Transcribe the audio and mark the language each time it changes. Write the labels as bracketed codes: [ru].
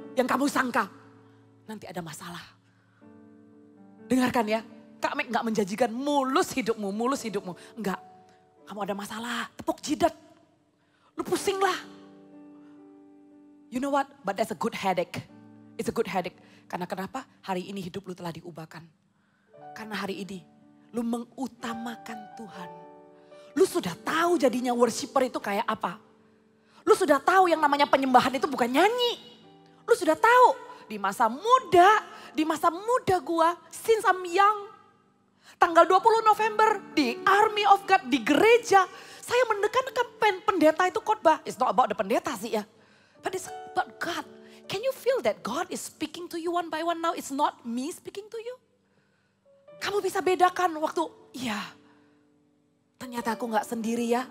[id] yang kamu sangka nanti ada masalah. Dengarkan ya, Kak Mek gak menjanjikan mulus hidupmu. Enggak, kamu ada masalah, tepuk jidat. Lu pusing lah. [en] You know what, but that's a good headache. It's a good headache. [id] Karena kenapa? Hari ini hidup lu telah diubahkan. Karena hari ini lu mengutamakan Tuhan. Lu sudah tahu jadinya worshiper itu kayak apa. Lu sudah tahu yang namanya penyembahan itu bukan nyanyi. Lu sudah tahu di masa muda gua, [en] since I'm young. [id] Tanggal 20 November di Army of God, di gereja. Saya mendekankan pendeta itu khotbah. [en] It's not about the pendeta [id] sih ya. [en] But it's about God. Can you feel that God is speaking to you one by one now? It's not me speaking to you. [id] Kamu bisa bedakan waktu, ya ternyata aku gak sendiri ya.